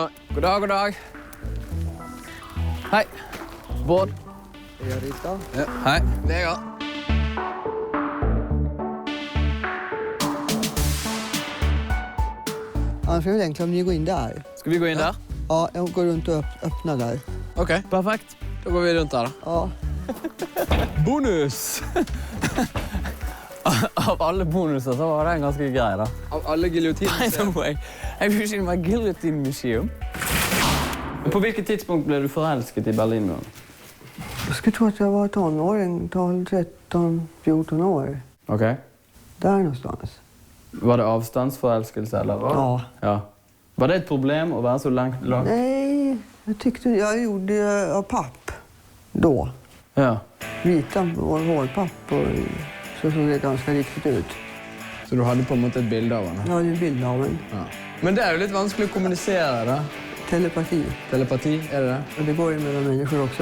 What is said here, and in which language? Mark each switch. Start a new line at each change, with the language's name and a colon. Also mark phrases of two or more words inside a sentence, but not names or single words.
Norwegian: God dag, god dag. Hei. Bård. Ja. Hei. Vegard.
Swedish: Annars är det enklare om ni går in där.
Norwegian: Skal vi gå inn der?
Swedish: Ja, jag går runt och öppnar där.
Norwegian: Ok, Perfekt. da går vi rundt der da. Ja. Bonus! Av alle bonuser så var den ganske grei da. Av alle
English: By
Norwegian: giljotiner.
English: the way, have you seen my guillotine museum?
Norwegian: På hvilket tidspunkt ble du forelsket i Berlinmuren?
Swedish: Jag skulle tro att jag var tonåring, 12, 13, 14 år. Ok. Där någonstans.
Norwegian: Var det avstandsforelskelse, eller hva? Ja. Ja. Var det et problem å være så langt?
Swedish: Nej, jag tyckte jag gjorde av papp då. Ja. Vita hårpapp och så såg det ganska riktigt ut.
Norwegian: Så du hadde på en måte et bilde av henne?
Swedish: Jag hade en bild av en
Norwegian: Ja. Men det er jo litt vanskelig å kommunisere da.
Swedish: telepati.
Norwegian: Telepati, er det det?
Swedish: Och det går ju mellan människor också.